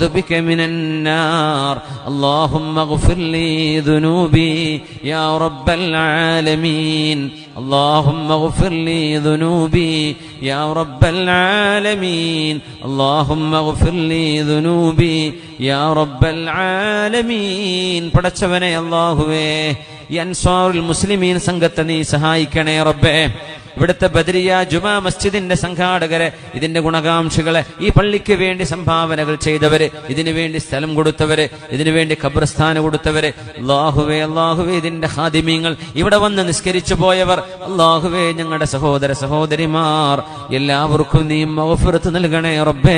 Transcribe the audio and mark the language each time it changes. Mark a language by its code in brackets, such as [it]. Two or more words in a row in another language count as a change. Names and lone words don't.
[ar] بك من النار اللهم اغفر لي ذنوبي يا رب العالمين اللهم اغفر لي ذنوبي يا رب العالمين اللهم اغفر لي ذنوبي يا رب العالمين [ml] പടച്ചവനെ അല്ലാഹുവേ ഈ അൻസാറുൽ മുസ്ലിമീൻ സംഘത്തെ നീ സഹായിക്കണേ റബ്ബേ ഇവിടുത്തെ ബദരിയ ജുമാ മസ്ജിദിന്റെ സംഘാടകരെ ഇതിന്റെ ഗുണകാംക്ഷികളെ ഈ പള്ളിക്ക് വേണ്ടി സംഭാവനകൾ ചെയ്തവര് ഇതിനു വേണ്ടി സ്ഥലം കൊടുത്തവര് ഇതിനു വേണ്ടി ഖബർസ്ഥാന് കൊടുത്തവര് അല്ലാഹുവേ അല്ലാഹുവേ ഇതിന്റെ ഖാദിമീങ്ങൾ ഇവിടെ വന്ന് നിസ്കരിച്ചു പോയവർ അല്ലാഹുവേ ഞങ്ങളുടെ സഹോദര സഹോദരിമാർ എല്ലാവർക്കും നീ മഗ്ഫിറത്ത് നൽകണേ റബ്ബേ